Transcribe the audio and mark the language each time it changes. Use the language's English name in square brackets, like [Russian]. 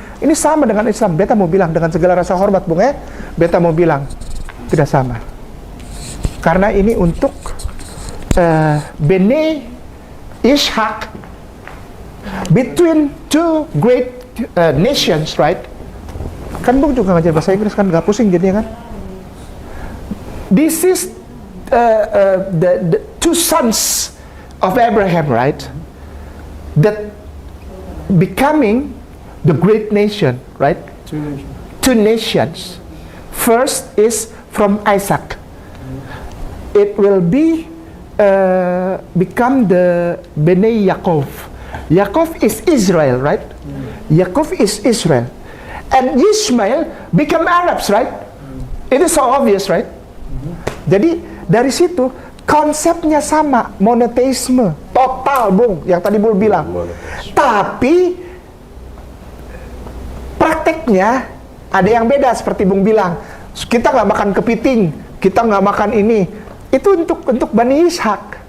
[Indonesian] Ini sama dengan Islam. Beta mau bilang dengan segala rasa hormat, Bung, beta mau bilang tidak sama. Karena ini untuk [English] Bene Ishak, between two great nations, right? [Indonesian] Kan Bung juga ngajar bahasa Inggris kan, gak pusing jadinya kan. [English] This is the two sons of Abraham, right? That becoming the great nation, right? Two nations. First is from Isaac. It will be become the Bnei Yaakov. Yaakov is Israel, right? Yaakov is Israel. And Ishmael become Arabs, right? It is so obvious, right? [Indonesian] Jadi dari situ konsepnya sama, monoteisme total, Bung, yang tadi Bung bilang. Tapi prakteknya ada yang beda, seperti Bung bilang. Kita nggak makan kepiting, kita nggak makan ini. Itu untuk Bani Ishak.